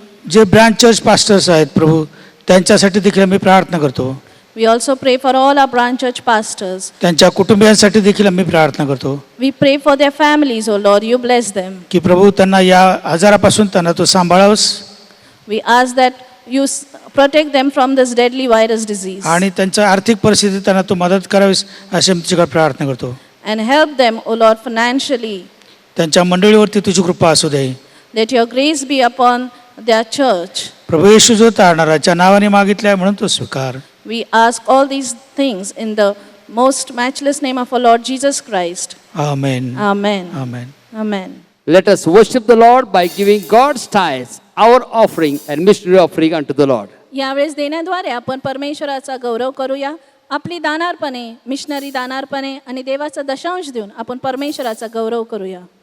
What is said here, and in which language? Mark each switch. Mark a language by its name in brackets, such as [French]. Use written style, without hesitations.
[Marathi] जे branch church pastors आहेत प्रभू त्यांच्यासाठी देखील आम्ही प्रार्थना करतो. [English] We also pray for all our branch church pastors. [Marathi] त्यांच्या कुटुंबियांसाठी देखील आम्ही प्रार्थना करतो [English] We pray for their families, O Lord. You bless them. [Marathi] की प्रभू त्यांना या आजारापासून त्यांना तू सांभाळावस, [English] We ask that you protect them from this deadly virus disease. [Marathi] आणि त्यांच्या आर्थिक परिस्थितीत त्यांना तू मदत करावीस अशी मी तुझ्याकडे प्रार्थना करतो. [English] And help them, O Lord, financially. [Marathi] त्यांच्या मंडळीवरती तुझी कृपा असू दे. [English] Let your grace be upon their church. [Marathi] प्रभू येशू जो तारणाराच्या नावाने मागितले म्हणून तो स्वीकार. [English] We ask all these things in the most matchless name of our Lord Jesus Christ. [Marathi] Amen. [English] Amen. [Marathi] Amen. [English] Amen. Let us worship the Lord by giving God's tithes, our offering and missionary offering unto the Lord. [Marathi] यावेळेस देण्याद्वारे आपण परमेश्वराचा गौरव करूया. आपली दानार्पणे, missionary दानार्पणे आणि देवाचा दशांश देऊन आपण परमेश्वराचा गौरव करूया.